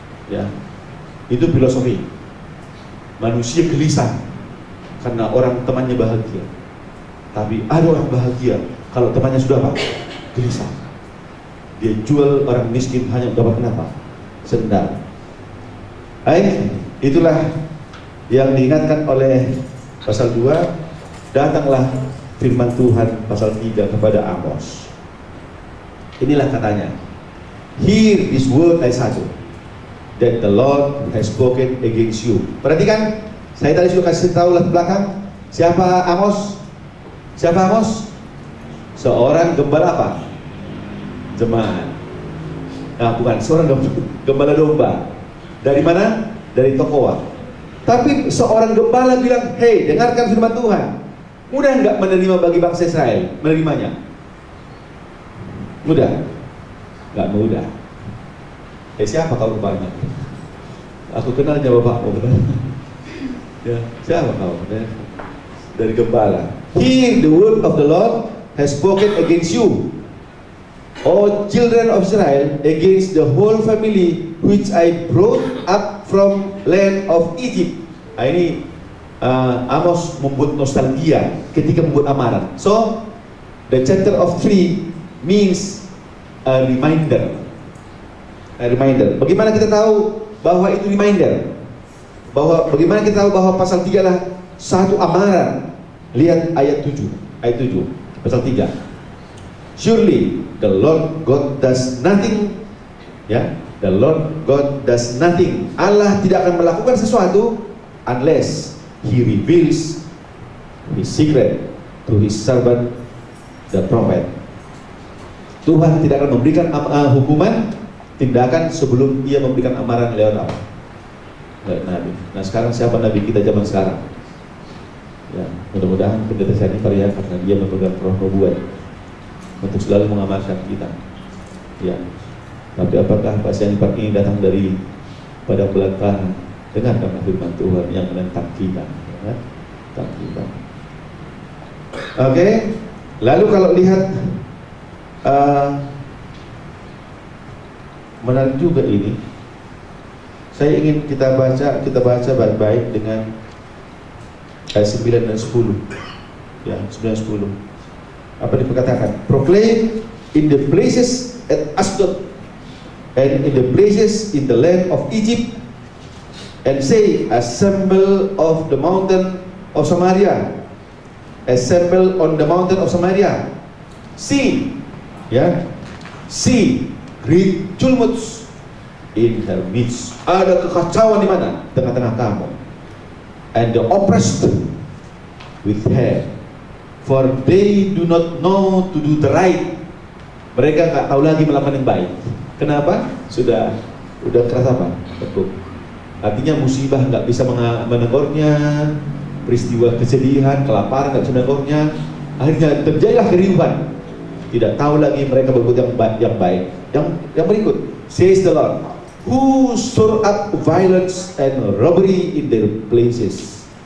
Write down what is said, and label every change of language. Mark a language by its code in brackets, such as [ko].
[id] Ya, itu filosofi. Manusia gelisah karena orang temannya bahagia, tapi ada orang bahagia kalau temannya sudah apa? Gelisah. Dia jual orang miskin hanya untuk dapat apa? Sendal. Baik, itulah yang diingatkan oleh pasal 2. Datanglah firman Tuhan pasal 3 kepada Amos. Inilah katanya, [en] hear this word [id] ayat 1, [en] that the Lord has spoken against you. [id] Perhatikan, saya tadi sudah kasih tahu latar belakang. Siapa Amos? Siapa Amos? Seorang gembala apa? Jemaat. bukan seorang gembala domba. Dari mana? Dari Tekoa. Tapi seorang gembala bilang, "Hei, dengarkan firman Tuhan." Mudah nggak menerima bagi bangsa Israel menerimanya? Mudah? Nggak mudah. Siapa kau rupanya? Aku kenalnya bapakmu. Ya, siapa kau? Dari gembala. [en] Hear the word of the Lord has spoken against you, O children of Israel, against the whole family which I brought up from land of Egypt. [id] Nah, ini Amos membuat nostalgia ketika membuat amaran. [en] So, the chapter of 3 means a reminder. A reminder. [id] Bagaimana kita tahu bahwa itu reminder? Bagaimana kita tahu bahwa pasal 3 adalah satu amaran? Lihat ayat 7. Ayat 7, pasal 3. [en] Surely the Lord God does nothing. Ya, the Lord God does nothing. [id] Allah tidak akan melakukan sesuatu [en] unless He reveals His secret to His servant the prophet. [id] Tuhan tidak akan memberikan hukuman tindakan sebelum Ia memberikan amaran lewat apa? Lewat nabi. Nah, sekarang siapa nabi kita zaman sekarang? Ya, mudah-mudahan pendeta saya ini karya karena dia memegang roh nubuat untuk selalu mengamalkan kita. Ya, tapi apakah pasien ini datang dari padang belantara? Dengarkanlah firman Tuhan yang menentang kita, ya, tentang kita. Oke, lalu kalau lihat menarik juga ini. Saya ingin kita baca baik-baik dengan ayat 9 dan 10. Ya, 9 dan 10. Apa dikatakan? [en] Proclaim in the places at Asdod and in the places in the land of Egypt, and say, assemble of the mountain of Samaria, assemble on the mountain of Samaria, see, ya, see great tumults in her midst. [id] Ada kekacauan di mana? Tengah-tengah kamu. [en] And the oppressed with her, for they do not know to do the right. [id] Mereka nggak tahu lagi melakukan yang baik. Kenapa? Sudah keras apa? Tekuk. Artinya musibah nggak bisa menegurnya, peristiwa kesedihan, kelaparan nggak bisa menegurnya. Akhirnya terjadilah keriuhan. Tidak tahu lagi mereka berbuat yang baik. Yang berikut, [en] says the Lord, who store up violence and robbery in their places.